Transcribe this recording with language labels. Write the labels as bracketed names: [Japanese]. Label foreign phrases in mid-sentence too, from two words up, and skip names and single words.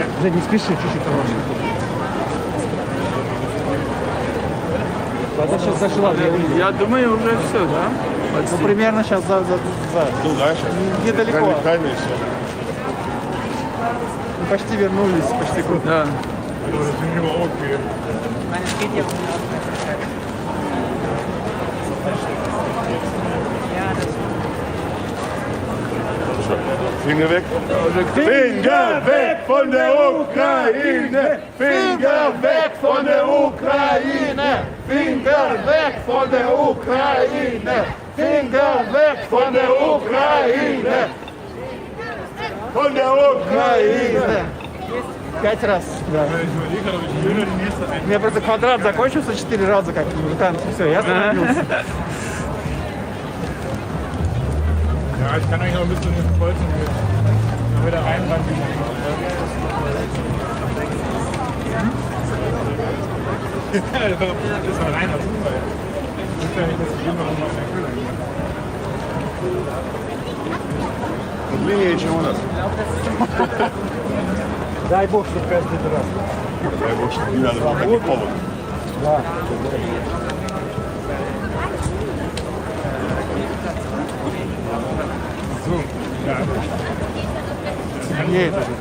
[Russian] Жень, не спеши, чуть-чуть хорошо. Она сейчас зашла. Я думаю, уже все, да? Ну, примерно сейчас за. Ну, дальше. Недалеко. Камень, все. Мы почти вернулись, почти круто. Да. [German] Finger weg. Finger weg von der Ukraine! Finger weg von der Ukraine! Finger weg von der Ukraine! Finger weg von der Ukraine! Von der Ukraine! [Russian] 5 раз. Да. У меня просто квадрат закончился 4 раза, как музыкант. Все, я остановился. [German] Ja, ich kann eigentlich noch ein bisschen kreuzen. Dann wieder rein. Das ist ein reiner Zufall. Das ist ja nicht, dass ich immer noch mal [Russian] Длиннее, чем у нас. Дай бог, что каждый раз. Дай бог, что не надо было таких поводов. Да. Не это же.